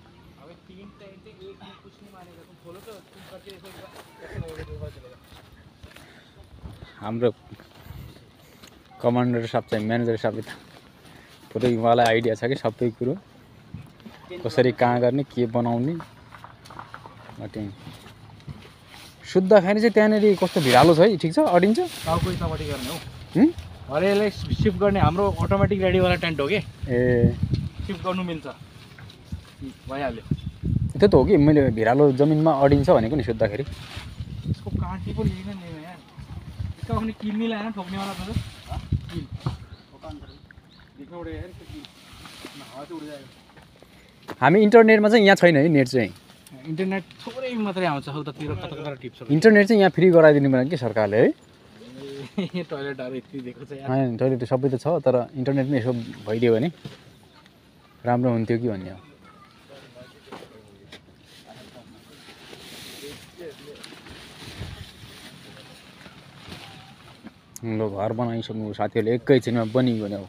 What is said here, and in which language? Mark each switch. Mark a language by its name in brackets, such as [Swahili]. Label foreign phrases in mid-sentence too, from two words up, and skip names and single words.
[Nepali] हाम्रो कमान्डर साहब चाहिँ म्यानेजर साहब पुरै उहाँलाई आइडिया छ कि सबै कुरो कसरी कहाँ गर्ने के बनाउने सुत्दाखेरि चाहिँ त्यहाँनिर कस्तो भिरालो छ है ठिक छ अडिन्छ टाउको यतापट्टि गर्ने हो अरे यसलाई सिफ्ट गर्ने हाम्रो अटोमेटिक रेडीवाला टेन्ट हो कि ए सिफ्ट गर्नु मिल्छ भइहाल्यो त्यो त हो कि मैले भिरालो जमिनमा अडिन्छ भनेको नि सुत्दाखेरि यसको काँटी पो लिएन नि यहाँ [Hindi] इसका अपने कील नहीं लाया ना ठोकने वाला था कील देखना पड़ेगा यार इसका कील हवा से उड़ जाएगा [Nepali] हामी इन्टरनेटमा चाहिँ यहाँ छैन है नेट चाहिँ इन्टरनेट थोरै मात्रै आउँछ उतातिर कता टिप्स इन्टरनेट चाहिँ यहाँ फ्री गराइदिनु पर्ने कि सरकारले है टोयलेटहरु यति दिएको छ यार हैन टोयलेट सबै त छ तर इन्टरनेट पनि यसो भइदियो भने राम्रो हुन्थ्यो कि भन्ने हो ल घर बनाइसक्नु साथीहरूले एकैछिनमा बनियो भने हो